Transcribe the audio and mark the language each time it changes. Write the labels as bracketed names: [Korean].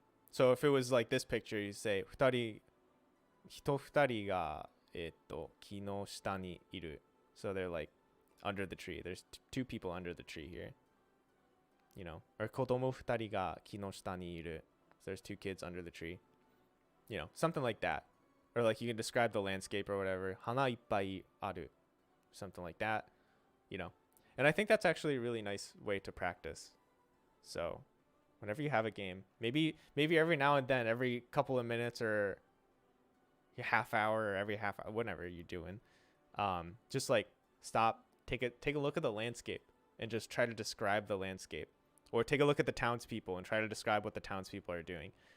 [English] So if it was like this picture, you say [Japanese] 二人が木の下にいる. [English] So they're like under the tree. There's two people under the tree here. [Japanese] Or 子供二人が木の下にいる. [English] So there's two kids under the tree. Something like that. Or like you can describe the landscape or whatever. [Japanese] 花いっぱいある. [English] Something like that. And I think that's actually a really nice way to practice. So whenever you have a game, maybe every now and then, every couple of minutes or a half hour or every half hour, whatever you're doing, just like stop, take a look at the landscape and just try to describe the landscape, or take a look at the townspeople and try to describe what the townspeople are doing.